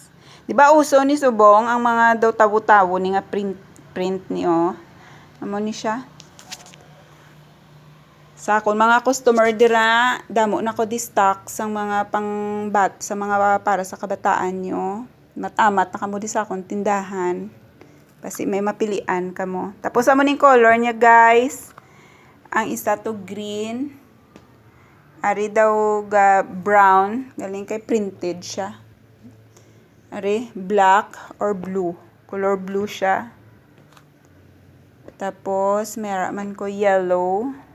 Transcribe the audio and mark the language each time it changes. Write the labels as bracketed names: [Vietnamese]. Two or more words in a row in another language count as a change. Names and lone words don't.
[Hiligaynon] Di ba uso ni subong ang mga daw tawo-tawo ni nga print ni, Amo ni siya. Sa akon mga customer dira, damo na ko di stock sang mga sa mga para sa kabataan nyo. Matamat na kamo di sa akong tindahan. Kasi may mapilian kamo. Tapos amo ning color niya, guys. Ang isa to green. Ari daw brown, galing kay printed siya. Ari [English] black or blue. Color blue [Hiligaynon] siya. Tapos meron man ko yellow.